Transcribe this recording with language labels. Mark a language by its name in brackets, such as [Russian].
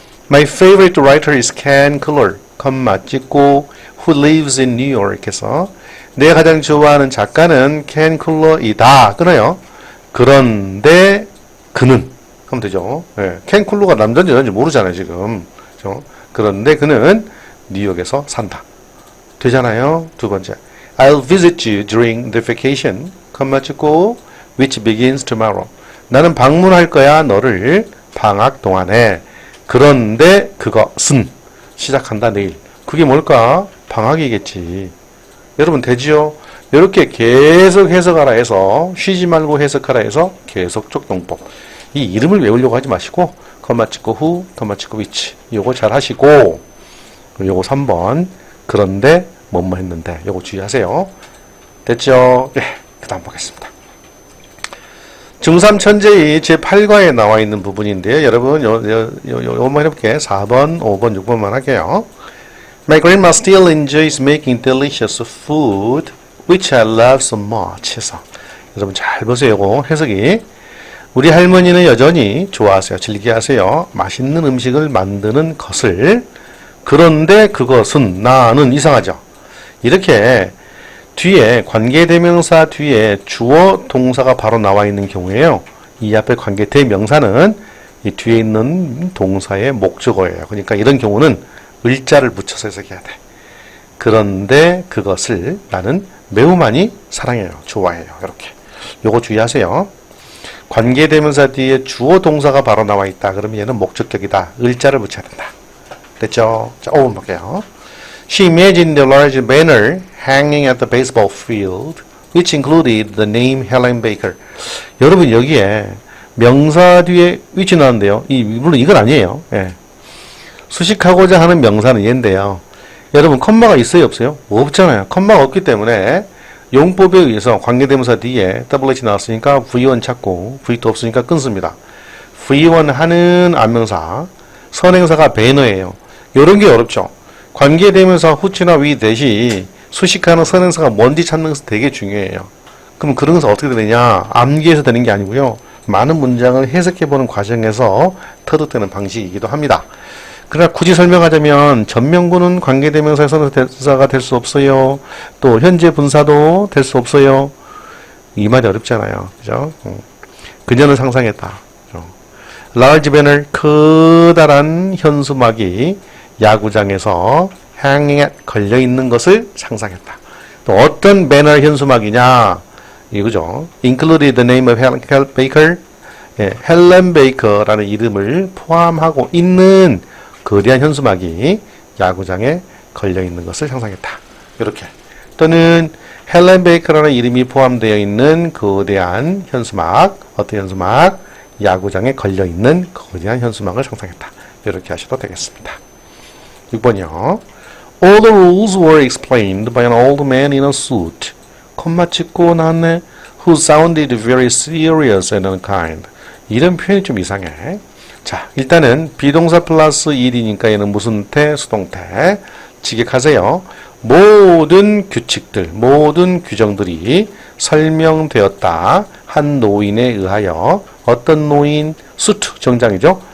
[English] My favorite writer is Ken Keller, [Korean] 컴마 찍고 [English] who lives in New York [Korean] 해서 내가 가장 좋아하는 작가는 켄 쿨러이다. 끊어요. 그런데 그는 하면 되죠. 예, 켄 쿨러가 남자인지 여자인지 모르잖아요, 지금. 그렇죠? 그런데 그는 뉴욕에서 산다. 되잖아요. 두 번째. [English] I'll visit you during the vacation, [Korean] 컴마 찍고 [English] which begins tomorrow. [Korean] 나는 방문할 거야, 너를 방학 동안에. 그런데 그것은 시작한다, 내일. 그게 뭘까? 방학이겠지. 여러분 되지요? 이렇게 계속 해석하라 해서 쉬지 말고 해석하라 해서 계속적 용법. 이 이름을 외우려고 하지 마시고 컴마 찍고 who, 컴마 찍고 which. 요거 잘 하시고 요거 3번 그런데 뭐뭐 했는데 요거 주의하세요. 됐죠? 예, 그 다음 보겠습니다. 중3 천재의 제8과에 나와 있는 부분인데요. 여러분 요것만 해볼게요. 4번, 5번, 6번만 할게요. [English] My grandma still enjoys making delicious food which I love so much [Korean] 해서 여러분 잘 보세요. 요거 해석이 우리 할머니는 여전히 좋아하세요. 즐겨하세요. 맛있는 음식을 만드는 것을. 그런데 그것은 나는 이상하죠. 이렇게 뒤에 관계대명사 뒤에 주어 동사가 바로 나와 있는 경우에요. 이 앞에 관계대명사는 이 뒤에 있는 동사의 목적어예요. 그러니까 이런 경우는 을자를 붙여서 해석해야 돼. 그런데 그것을 나는 매우 많이 사랑해요. 좋아해요. 이렇게. 요거 주의하세요. 관계대명사 뒤에 주어 동사가 바로 나와 있다. 그러면 얘는 목적격이다. 을자를 붙여야 된다. 됐죠? 자, 5번 볼게요. [English] She imagined a large banner hanging at the baseball field, which included the name Helen Baker. [Korean] 여러분 여기에 명사 뒤에 which 나왔는데요. 물론 이건 아니에요. 예. 수식하고자 하는 명사는 얘인데요. 여러분 컴마가 있어요, 없어요? 없잖아요. 컴마가 없기 때문에 용법에 의해서 관계대명사 뒤에 WH 나왔으니까 V1 찾고 V2 없으니까 끊습니다. V1 하는 안명사, 선행사가 배너예요. 이런 게 어렵죠. 관계대명사 후치나 위 대시 수식하는 선행사가 뭔지 찾는 것은 되게 중요해요. 그럼 그런 것은 어떻게 되느냐? 암기해서 되는 게 아니고요. 많은 문장을 해석해보는 과정에서 터득되는 방식이기도 합니다. 그러나 굳이 설명하자면 전명구는 관계대명사의 선행사가 될 수 없어요. 또 현재 분사도 될 수 없어요. 이 말이 어렵잖아요. 그죠? 그녀는 상상했다. 그죠? [English] large banner, [Korean] 커다란 현수막이 야구장에서 hanging에 걸려있는 것을 상상했다. 또 어떤 배너 현수막이냐? 이거죠. [English] included the name of Helen Baker. [Korean] 예, 헬렌 베이커라는 이름을 포함하고 있는 거대한 현수막이 야구장에 걸려있는 것을 상상했다. 이렇게. 또는 헬렌 베이커라는 이름이 포함되어 있는 거대한 현수막, 어떤 현수막? 야구장에 걸려있는 거대한 현수막을 상상했다. 이렇게 하셔도 되겠습니다. 6번이요. [English] All the rules were explained by an old man in a suit. [Korean] 콤마 찍고 나왔네. [English] Who sounded very serious and unkind. [Korean] 이런 표현이 좀 이상해. 자, 일단은 비동사 플러스 일이니까 얘는 무슨 태? 수동태. 직역하세요. 모든 규칙들, 모든 규정들이 설명되었다. 한 노인에 의하여. 어떤 노인? 수트, 정장이죠.